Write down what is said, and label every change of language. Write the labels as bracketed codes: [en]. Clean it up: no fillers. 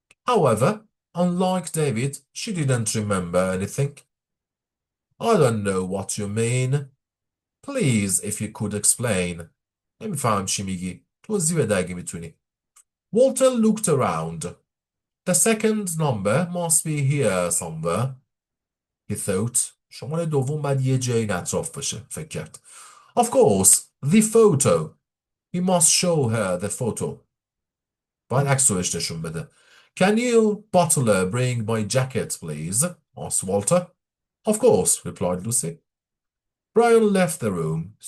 [en] However, unlike David, she didn't remember anything. I don't know what you mean. Please, if you could explain. [fa] نمیفهم چی میگی. توضیح بده اگه میتونی. [en] Walter looked around. The second number must be here somewhere. He thought. [fa] شماره دوم باید یه جایی اطراف باشه. فکر کرد. [en] Of course, the photo. He must show her the photo. [fa] باید عکس رو بهش نشون بده. [en] Can you, butler, bring my jacket, please? asked Walter. Of course, replied Lucy. Brian left the room.